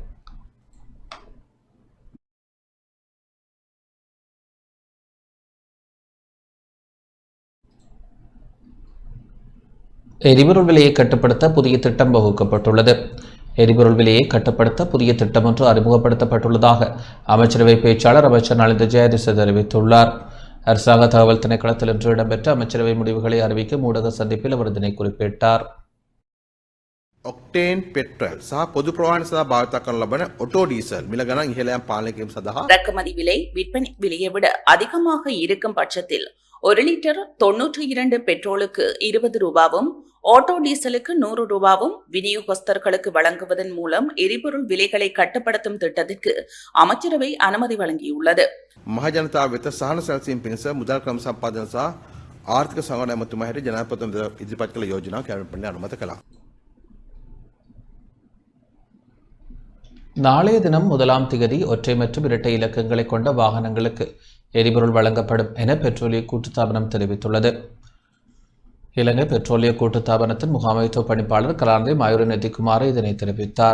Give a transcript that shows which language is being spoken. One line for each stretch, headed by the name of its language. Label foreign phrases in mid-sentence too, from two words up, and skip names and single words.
Tamil: எரிபொருள் விலையை கட்டுப்படுத்த புதிய திட்டம் வகுக்கப்பட்டுள்ளது. எரிபொருள் விலையை கட்டுப்படுத்த புதிய திட்டம் ஒன்று அறிமுகப்படுத்தப்பட்டுள்ளதாக அமைச்சரவை பேச்சாளர் அமைச்சர் நலிந்த ஜெயதிச தெரிவித்துள்ளார். அரசாங்க தகவல் திணைக்களத்தில் இன்று இடம்பெற்ற அமைச்சரவை முடிவுகளை அறிவிக்கும் ஊடக சந்திப்பில் அவர் இதனை குறிப்பிட்டார்.
Sinhala: ඔක්ටේන් පෙට්‍රල් සහ පොදු ප්‍රවාහන සඳහා භාවිත කරන ලබන ඔටෝ ඩීසල් මිල ගණන් ඉහළ යාම පාලනය කිරීම සඳහා
Tamil: இறக்குமதி விலை விற்பனை விலையை விட அதிகமாக இருக்கும் பட்சத்தில் 1 லிட்டர் 92 பெட்ரோலுக்கு 20 ரூபாவும் ஆட்டோ டீசலுக்கு 100 ரூபாவும் விநியோகஸ்தர்களுக்கு வழங்குவதன் மூலம் எரிபொருள் விலைகளை கட்டுப்படுத்தும் திட்டத்திற்கு அமைச்சரவை அனுமதி வழங்கியுள்ளது.
Sinhala: මහජනතාව වෙත සහන සැලසීම පිණිස මුදල් ක්‍රම සම්පාදන සහ ආර්ථික සංගණන ඇමතුමා හැටියට ජනාධිපතිතුමා ඉදිරිපත් කළ යෝජනාව කැබිනට් මණ්ඩලය අනුමත කළා.
Tamil: நாளைய தினம் 1ஆம் திகதி ஒற்றை மற்றும் இரட்டை இலக்கங்களை கொண்ட வாகனங்களுக்கு எரிபொருள் வழங்கப்படும் என பெட்ரோலிய கூட்டுத்தாபனம் தெரிவித்துள்ளது. இலங்கை பெட்ரோலிய கூட்டுத்தாபனத்தின் முகாமைத்துவ பணிப்பாளர் கலாநிதி மயூர நெத்திக்குமார் இதனை தெரிவித்தார்.